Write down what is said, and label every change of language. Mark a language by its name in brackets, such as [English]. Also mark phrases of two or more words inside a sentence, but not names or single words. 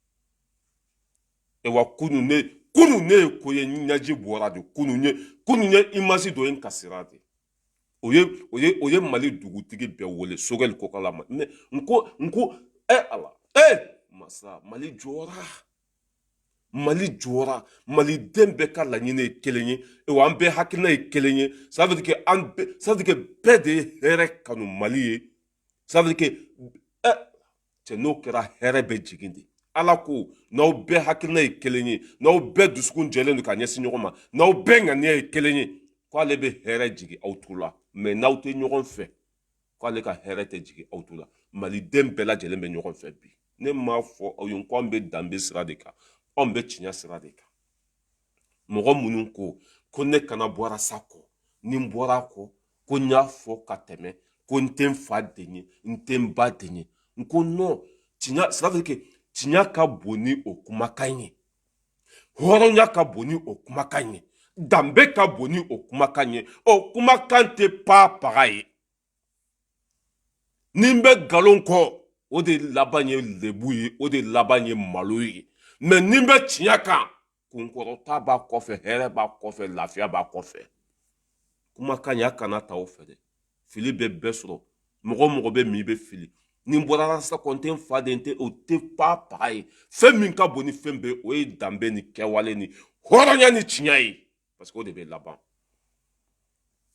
[Bambara] wa kunun ne ye ko ye ɲɛji bɔra de kunun ye image dɔ ye n kasira de o ye Mali dugutigi bɛɛ wele Sogɛli Kokala ma mais n ko Ala masa Mali jɔra maliden bɛɛ ka laɲini ye kelen ye wa an bɛɛ hakilina ye kelen ye [French] ça veut dire [Bambara] que bɛɛ de ye hɛrɛ kanu Mali ye [French] ça veut dire que [Bambara] cɛ n'o kɛra hɛrɛ bɛ jigin de Ala ko n'aw bɛɛ hakilina ye kelen ye n'aw bɛɛ dusukun jɛlen don ka ɲɛsin ɲɔgɔn ma n'aw bɛɛ ŋaniya ye kelen ye k'ale bɛ hɛrɛ jigin aw tu la mais n'aw tɛ ɲɔgɔn fɛ k'ale ka hɛrɛ tɛ jigin aw tu la maliden bɛɛ lajɛlen bɛ ɲɔgɔn fɛ bi ne m'a fɔ aw ye ko an bɛ danbe sira de kan anw bɛ tiɲɛ sira de kan mɔgɔ minnu ko ne kana bɔra sa kɔ ni n bɔra a kɔ ko n y'a fɔ ka tɛmɛ ko n tɛ n fa den ye n tɛ n ba den ye n ko non tiɲɛ [French] ça veut dire que [Bambara] tiɲɛ ka bon ni o kumakan ye hɔrɔnya ka bon ni o kumakan ye danbe ka bon ni o kumakan ye o kumakan tɛ paga ye ni n bɛ nkalon kɔ o de laban ye lebu ye o de laban ye malo ye mais ni n bɛ tiɲɛ kan kunkɔrɔta b'a kɔfɛ hɛrɛ b'a kɔfɛ lafiya b'a kɔfɛ kumakan ye a kana ta o fɛ dɛ fili bɛ bɛɛ sɔrɔ mɔgɔ mɔgɔ bɛ min i bɛ fili ni n bɔra sa ko n tɛ n fa de o tɛ paga ye fɛn min ka bon ni fɛn bɛɛ o ye danbe ni kɛwale ni hɔrɔnya ni tiɲɛ ye [French] parce que [Bambara] o de bɛ laban